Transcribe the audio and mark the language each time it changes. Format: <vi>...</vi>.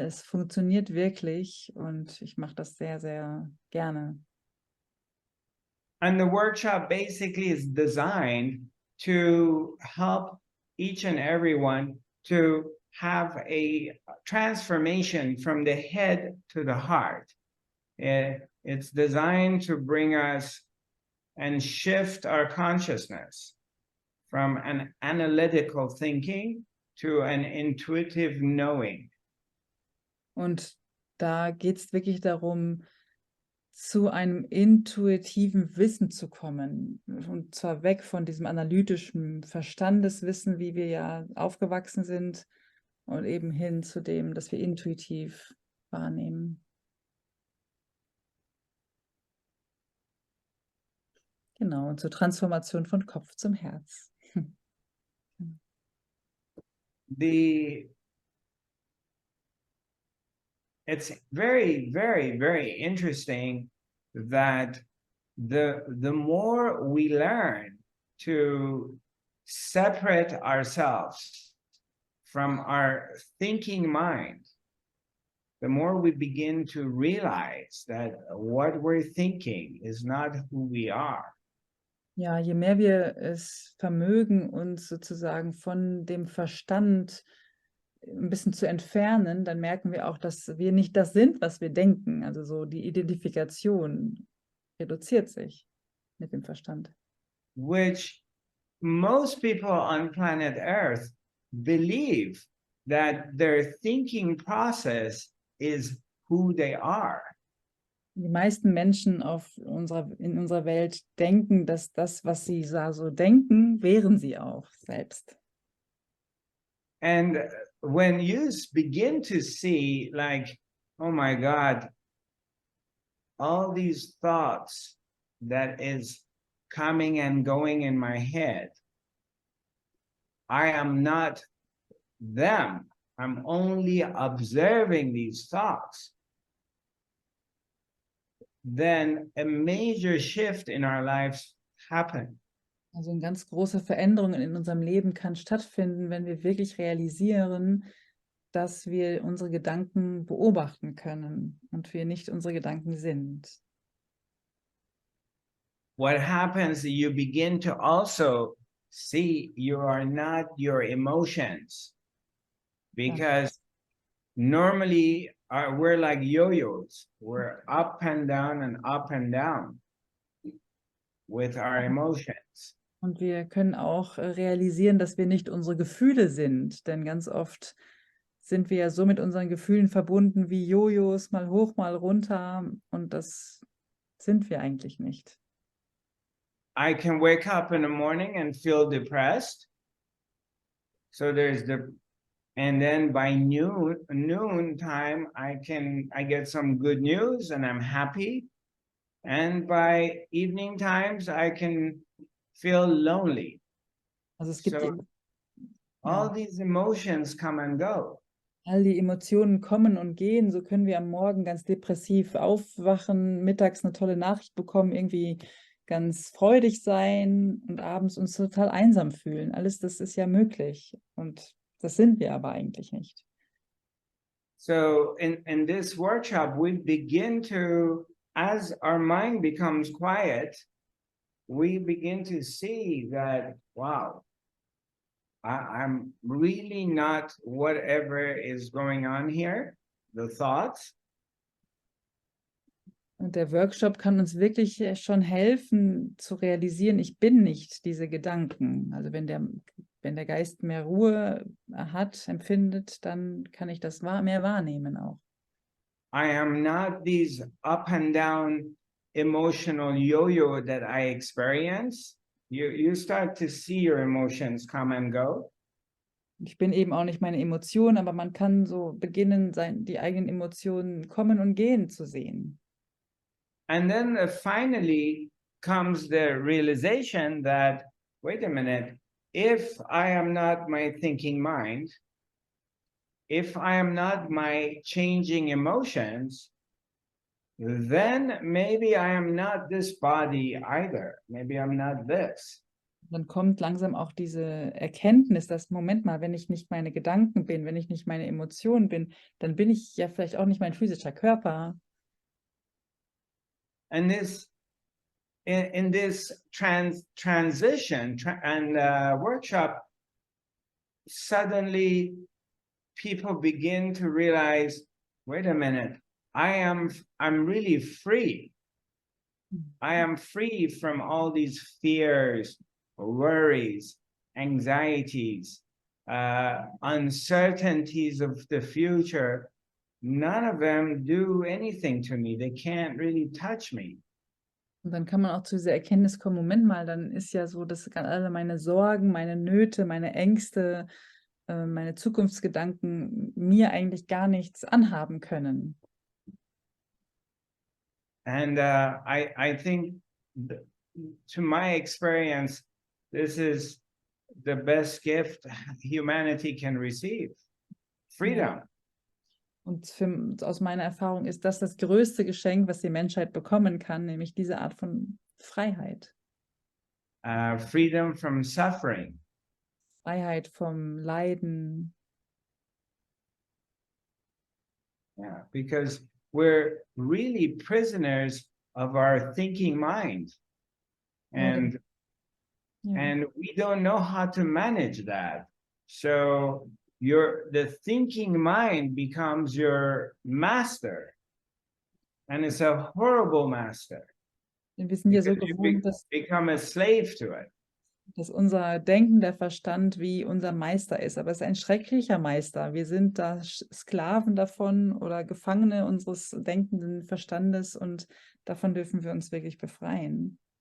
<de>Es funktioniert wirklich und ich mache das sehr, sehr gerne.</de> <en>And the workshop basically is designed to help each and everyone to have a transformation from the head to the heart. It's designed to bring us and shift our consciousness from an analytical thinking to an intuitive knowing.</en> <de>Und da geht es wirklich darum, zu einem intuitiven Wissen zu kommen. Und zwar weg von diesem analytischen Verstandeswissen, wie wir ja aufgewachsen sind, und eben hin zu dem, dass wir intuitiv wahrnehmen. Genau, und zur Transformation von Kopf zum Herz.</de> <en>It's very, very, very interesting that the more we learn to separate ourselves from our thinking mind, the more we begin to realize that what we're thinking is not who we are.</en> <de>Ja, je mehr wir es vermögen, uns sozusagen von dem Verstand ein bisschen zu entfernen, dann merken wir auch, dass wir nicht das sind, was wir denken. Also so die Identifikation reduziert sich mit dem Verstand.</de> <en>Which most people on planet Earth believe that their thinking process is who they are.</en> <de>Die meisten Menschen in unserer Welt denken, dass das, was sie so denken, wären sie auch selbst.</de> <en>And when you begin to see, like, oh my God, all these thoughts that is coming and going in my head, I am not them. I'm only observing these thoughts. Then a major shift in our lives happen.</en> <de>Also eine ganz große Veränderung in unserem Leben kann stattfinden, wenn wir wirklich realisieren, dass wir unsere Gedanken beobachten können und wir nicht unsere Gedanken sind.</de> <en>What happens, you begin to also see you are not your emotions, because normally we're like yo-yos. We're up and down with our emotions.</en> <de>Und wir können auch realisieren, dass wir nicht unsere Gefühle sind, denn ganz oft sind wir ja so mit unseren Gefühlen verbunden wie Jojos, mal hoch, mal runter, und das sind wir eigentlich nicht.</de> <en>I can wake up in the morning and feel depressed. So and then by noon time, I get some good news and I'm happy. And by evening times, I can feel lonely.</en> <de>Also es gibt</de> <en>all these emotions come and go.</en> <de>All die Emotionen kommen und gehen. So können wir am Morgen ganz depressiv aufwachen, mittags eine tolle Nachricht bekommen, irgendwie ganz freudig sein und abends uns total einsam fühlen. Alles das ist ja möglich und das sind wir aber eigentlich nicht.</de> <en>So in this workshop, we begin to, as our mind becomes quiet, we begin to see that, wow, I'm really not whatever is going on here, the thoughts.</en> <de>Und der Workshop kann uns wirklich schon helfen zu realisieren, ich bin nicht diese Gedanken. Also wenn der Geist mehr Ruhe hat, empfindet, dann kann ich das mehr wahrnehmen auch.</de> <en>I am not these up and down emotional yo-yo that I experience. You start to see your emotions come and go.</en> <de>Ich bin eben auch nicht meine Emotionen, aber man kann so beginnen, die eigenen Emotionen kommen und gehen zu sehen.</de> <en>And then finally comes the realization that, wait a minute, if I am not my thinking mind, if I am not my changing emotions, then maybe I am not this body either. Maybe I'm not this.</en> <de>Dann kommt langsam auch diese Erkenntnis, dass, Moment mal, wenn ich nicht meine Gedanken bin, wenn ich nicht meine Emotionen bin, dann bin ich ja vielleicht auch nicht mein physischer Körper.</de> <en>And in this transition and workshop, suddenly people begin to realize, wait a minute, I'm really free. I am free from all these fears, worries, anxieties, uncertainties of the future. None of them do anything to me. They can't really touch me.</en> <de>Und dann kann man auch zu dieser Erkenntnis kommen, Moment mal, dann ist ja so, dass alle meine Sorgen, meine Nöte, meine Ängste, meine Zukunftsgedanken mir eigentlich gar nichts anhaben können.</de> <en>And I think, to my experience, this is the best gift humanity can receive. Freedom.</en> <de>Ja. Und aus meiner Erfahrung ist das das größte Geschenk, was die Menschheit bekommen kann, nämlich diese Art von Freiheit.</de> <en>Freedom from suffering.</en> <de>Freiheit vom Leiden.</de> <en>Yeah, because we're really prisoners of our thinking mind. And,</en> <de>Ja.</de> <en>and we don't know how to manage that. So the thinking mind becomes your master. And it's a horrible master.</en> <de>Denn wir sind ja so</de> <en>Because you</en> <de>gewohnt, dass</de> <en>become a slave to it.</en> <de>unser Denken, der Verstand wie unser Meister ist. Aber es ist ein schrecklicher Meister. Wir sind da Sklaven davon oder Gefangene unseres denkenden Verstandes und davon dürfen wir uns wirklich befreien.</de>